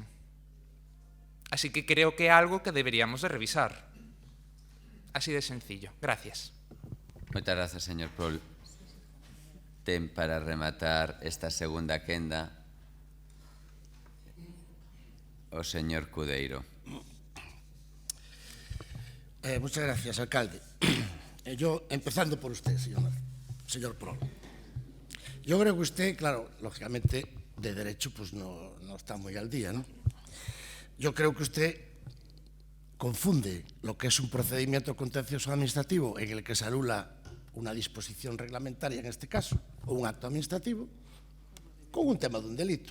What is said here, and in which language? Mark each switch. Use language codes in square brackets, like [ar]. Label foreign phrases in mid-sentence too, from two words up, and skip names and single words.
[gl] Así que creo que é algo que deberíamos de revisar. [es] Así de sencillo. Gracias. [gl] Moitas grazas, señor Prol. Ten para rematar esta segunda quenda o señor Cudeiro. [es] Muchas gracias, alcalde. Yo, empezando por usted, señor Prol. Yo creo que usted, claro, lógicamente, de derecho, pues no está muy al día, ¿no? Yo creo que usted confunde lo que es un procedimiento contencioso administrativo en el que se anula una disposición reglamentaria, en este caso, o un acto administrativo, con un tema de un delito.